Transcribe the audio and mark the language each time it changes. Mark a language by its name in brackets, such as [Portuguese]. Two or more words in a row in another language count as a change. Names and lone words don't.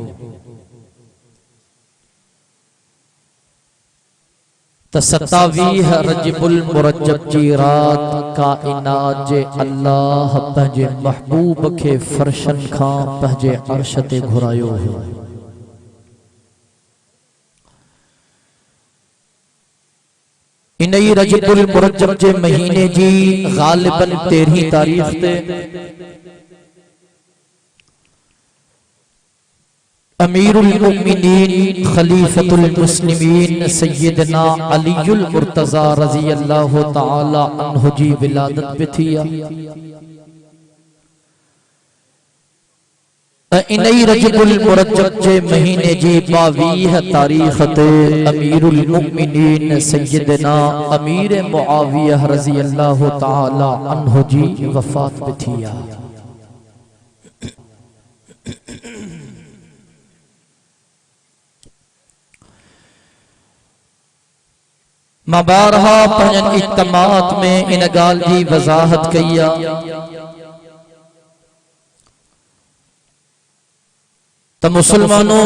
[Sindhi] त 27 रजबुल मुरज्जब जी रात काइनात जे अल्लाह पंहिंजे महबूब खे फर्शन खां पंहिंजे अर्श ते घुरायो हो। इन रजबुल मुरज्जब जे महीने जी गालिबन 13 तारीख ते अमीरुल मुमिनीन खलीफतुल मुस्लिमीन सय्यदना अलीयुल मुर्तज़ा [Arabic] رضي الله تعالى عنه [Sindhi] जी विलादत पे थी। इन रजबुल मुरज्जब जे महीने जी 22 तारीख ते अमीरुल मुमिनीन सय्यदना अमीर मुआविया [Arabic] رضي الله تعالى عنه [Sindhi] जी वफात पे थी। मां बारहा पंहिंजनि इज्तिमाअत में इन ॻाल्हि जी वज़ाहत कई आहे त मुसलमानों